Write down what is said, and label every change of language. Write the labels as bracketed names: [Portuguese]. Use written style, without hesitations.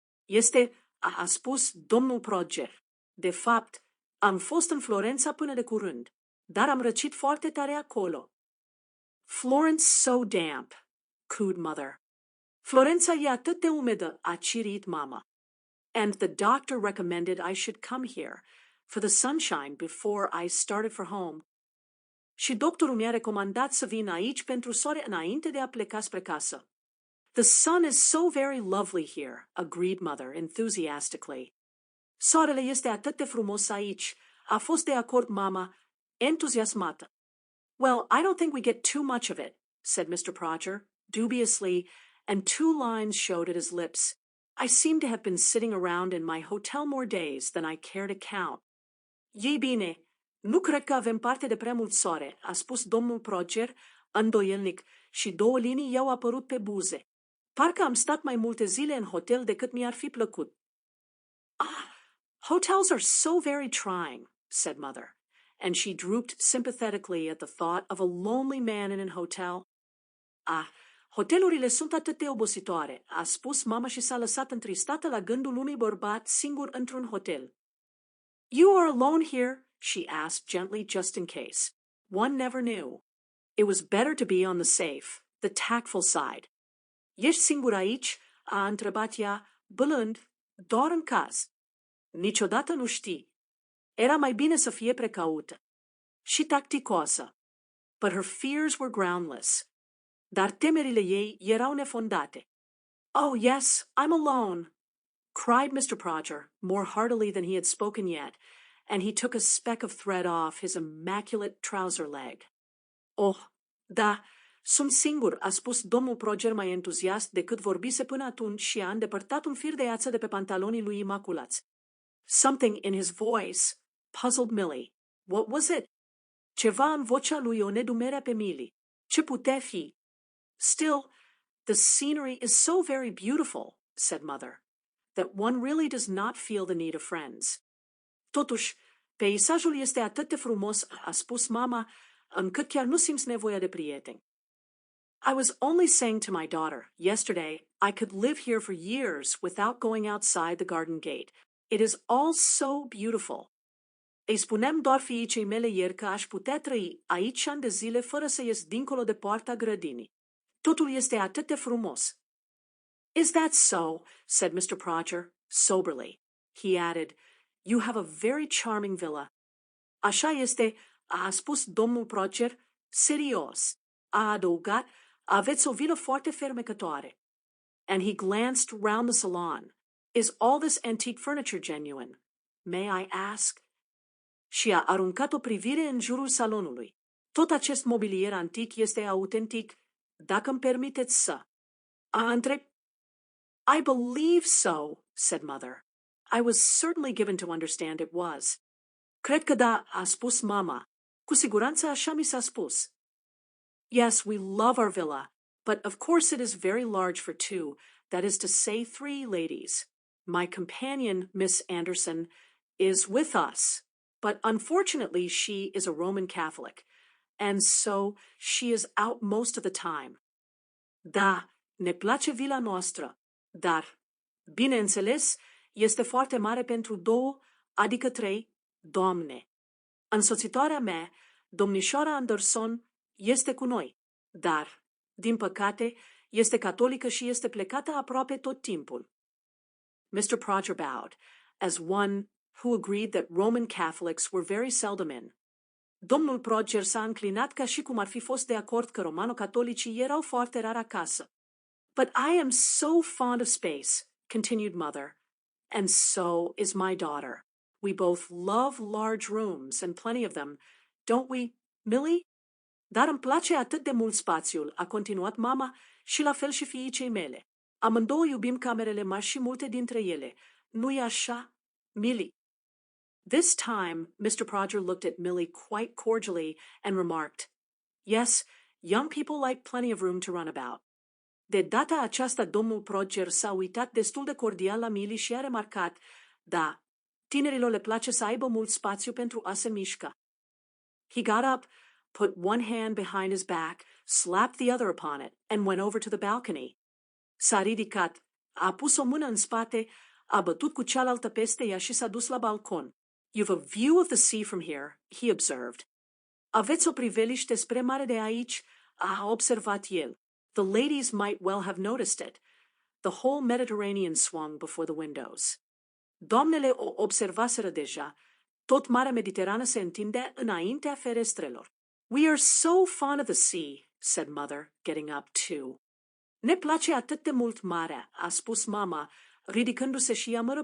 [Romanian] Este, a spus domnul Prodger. De fapt, am fost în Florența până de curând, dar am răcit foarte tare acolo. [English] Florence so damp, cooed Mother. [Romanian] Florența e atât de umedă, a cirit mama. [English] And the doctor recommended I should come here for the sunshine before I started for home. [Romanian] Și doctorul mi-a recomandat să vin aici pentru soare înainte de a pleca spre casă. [English] The sun is so very lovely here, agreed Mother enthusiastically. [Romanian] Soarele este atât de frumos aici, a fost de acord mama, entuziasmată. [English] Well, I don't think we get too much of it, said Mr. Prodger, dubiously, and 2 lines showed at his lips. I seem to have been sitting around in my hotel more days than I care to count. [Romanian] Ei bine, Nu cred că avem parte de prea mult soare, a spus domnul Proger, îndoielnic, și 2 linii i-au apărut pe buze. Parcă am stat mai multe zile în hotel decât mi-ar fi plăcut. [English] Ah, hotels are so very trying, said Mother, and she drooped sympathetically at the thought of a lonely man in an hotel. [Romanian] Ah, hotelurile sunt atât de obositoare, a spus mama și s-a lăsat întristată la gândul unui bărbat singur într-un hotel. [English] You are alone here? She asked gently, just in case. One never knew. It was better to be on the safe, the tactful side. [Romanian] Ești singur aici? A întrebat ea, bâlând, doar în caz. Niciodată nu știi. Era mai bine să fie precaută. Și tacticoasă. [English] But her fears were groundless. [Romanian] Dar temerile ei erau nefondate. [English] Oh, yes, I'm alone, cried Mr. Proger, more heartily than he had spoken yet, and he took a speck of thread off his immaculate trouser leg. [Romanian] Oh, da, sunt singur, a spus domnul Proger mai entuziast decât vorbise până atunci și a îndepărtat un fir de ață de pe pantalonii lui imaculați. [English] Something in his voice puzzled Millie. What was it? [Romanian] Ceva în vocea lui o nedumerea pe Millie. Ce putea fi? [English] Still, the scenery is so very beautiful, said Mother, that one really does not feel the need of friends. [Romanian] Totuși, peisajul este atât de frumos, a spus mama, încât chiar nu simți nevoia de prieteni. [English] I was only saying to my daughter yesterday I could live here for years without going outside the garden gate. It is all so beautiful. [Romanian] Îi spuneam doar fiicei mele ieri că aș putea trăi aici ani de zile fără să ies dincolo de poarta grădinii. Totul este atât de frumos. [English] Is that so? Said Mr. Proger, soberly. He added, You have a very charming villa. [Romanian] Așa este, a spus domnul Proger, serios. A adăugat, aveți o vilă foarte fermecătoare. [English] And he glanced round the salon. Is all this antique furniture genuine? May I ask? [Romanian] Și a aruncat o privire în jurul salonului. Tot acest mobilier antic este autentic, dacă îmi permiteți să. [English] I believe so, said Mother. I was certainly given to understand it was. [Romanian] Cred că da, a spus mama. Cu siguranță așa mi s-a spus. [English] Yes, we love our villa, but of course it is very large for 2, that is to say 3 ladies. My companion, Miss Anderson, is with us, but unfortunately she is a Roman Catholic, and so she is out most of the time. [Romanian] Da, ne place vila noastră, dar, bineînțeles, este foarte mare pentru 2, adică 3, doamne. Însoțitoarea mea, domnișoara Anderson, este cu noi, dar, din păcate, este catolică și este plecată aproape tot timpul. [English] Mr. Proger bowed, as one who agreed that Roman Catholics were very seldom in. [Romanian] Domnul Proger s-a înclinat ca și cum ar fi fost de acord că romano-catolicii erau foarte rar acasă. [English] But I am so fond of space, continued Mother, and so is my daughter. We both love large rooms and plenty of them, don't we, Millie? [Romanian] Dar îmi place atât de mult spațiul, a continuat mama, și la fel și fiicei mele. Amândouă iubim camerele mari și multe dintre ele. Nu-i așa, Millie? [English] This time, Mr. Proger looked at Millie quite cordially and remarked, Yes, young people like plenty of room to run about. [Romanian] De data aceasta, domnul Proger s-a uitat destul de cordial la Millie și a remarcat, da, tinerilor le place să aibă mult spațiu pentru a se mișca. [English] He got up, put one hand behind his back, slapped the other upon it, and went over to the balcony. [Romanian] S-a ridicat, a pus o mână în spate, a bătut cu cealaltă peste ea și s-a dus la balcon. [English] You've a view of the sea from here, he observed. [Romanian] Aveți o priveliște spre mare de aici, a observat el. [English] The ladies might well have noticed it. The whole Mediterranean swung before the windows. [Romanian] Doamnele o observaseră deja. Tot Marea Mediterană se întindea înaintea ferestrelor. [English] We are so fond of the sea, said Mother, getting up too. [Romanian] Ne place atât de mult marea, a spus mama, ridicându-se și Mr.